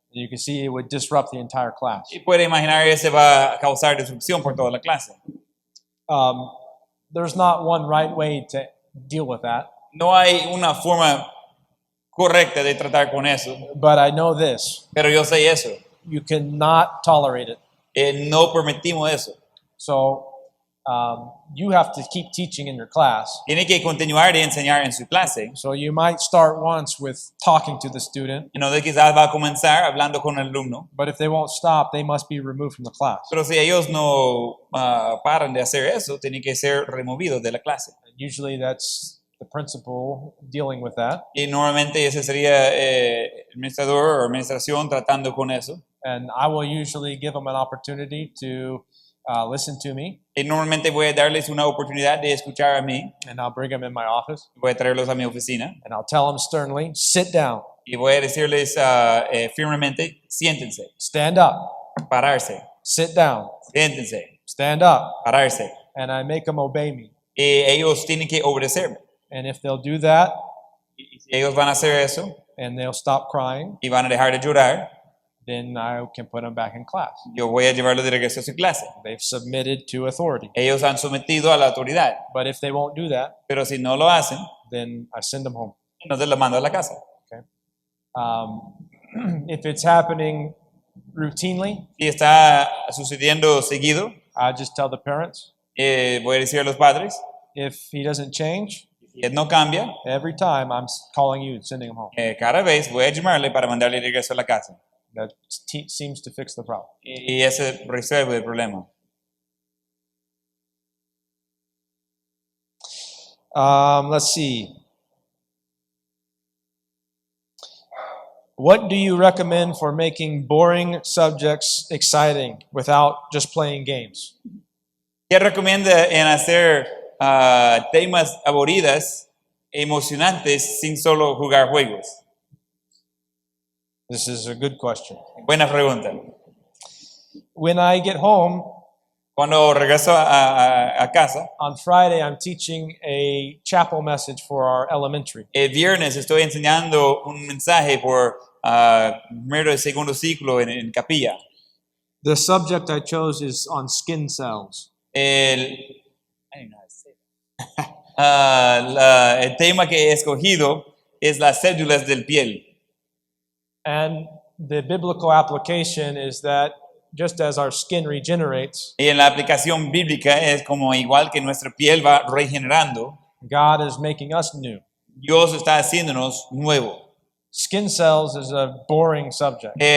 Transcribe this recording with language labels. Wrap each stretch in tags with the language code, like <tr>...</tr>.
<en>you could see it would disrupt the entire class.</en> <es>Y puede imaginar que se va a causar disrupción por toda la clase.</es> <en>There's not one right way to deal with that.</en> <es>No hay una forma correcta de tratar con eso,</es> <en>But I know this.</en> <es>pero yo sé eso.</es> <en>You cannot tolerate it.</en> <es>No permitimos eso.</es> <en>So you have to keep teaching in your class.</en> <es>Tiene que continuar de enseñar en su clase.</es> <en>So you might start once with talking to the student,</en> <es>Entonces quizás va a comenzar hablando con el alumno,</es> <en>but if they won't stop, they must be removed from the class.</en> <es>pero si ellos no paran de hacer eso, tienen que ser removidos de la clase.</es> <en>Usually that's the principal dealing with that.</en> <es>Y normalmente ese sería el administrador o administración tratando con eso.</es> <en>And I will usually give them an opportunity to listen to me,</en> <es>Y normalmente voy a darles una oportunidad de escuchar a mí.</es> <en>and I'll bring them in my office,</en> <es>Voy a traerlos a mi oficina</es> <en>and I'll tell them sternly, sit down,</en> <es>y voy a decirles firmemente, siéntense,</es> <en>stand up,</en> <es>pararse,</es> <en>sit down,</en> <es>siéntense,</es> <en>stand up,</en> <es>pararse.</es> <en>and I make them obey me.</en> <es>Y ellos tienen que obedecerme.</es> <en>And if they'll do that,</en> <es>Y si ellos van a hacer eso</es> <en>and they'll stop crying,</en> <es>y van a dejar de llorar,</es> <en>then I can put them back in class.</en> <es>yo voy a llevarlos de regreso a su clase.</es> <en>They've submitted to authority.</en> <es>Ellos han sometido a la autoridad,</es> <en>But if they won't do that,</en> <es>pero si no lo hacen,</es> <en>then I send them home.</en> <es>entonces los mando a la casa.</es> <en>If it's happening routinely,</en> <es>Si está sucediendo seguido,</es> <en>I just tell the parents,</en> <es>voy a decir a los padres,</es> <en>if he doesn't change,</en> <es>si él no cambia,</es> <en>every time I'm calling you and sending him home.</en> <es>cada vez voy a llamarle para mandarle de regreso a la casa.</es> <en>That seems to fix the problem.</en> <es>Y ese resuelve el problema.</es> <en>Let's see. What do you recommend for making boring subjects exciting without just playing games?</en> <es>¿Qué recomienda en hacer temas aburridos, emocionantes, sin solo jugar juegos?</es> <en>This is a good question.</en> <es>Buena pregunta.</es> <en>When I get home</en> <es>Cuando regreso a casa,</es> <en>on Friday, I'm teaching a chapel message for our elementary.</en> <es>el viernes estoy enseñando un mensaje por primero y segundo ciclo en capilla.</es> <en>The subject I chose is on skin cells. I don't know how to</en> <es>El tema que he escogido es las cédulas del piel.</es> <en>And the biblical application is that just as our skin regenerates,</en> <es>Y en la aplicación bíblica es como igual que nuestra piel va regenerando,</es> <en>God is making us new.</en> <es>Dios está haciéndonos nuevo.</es> <en>Skin cells is a boring subject.</en>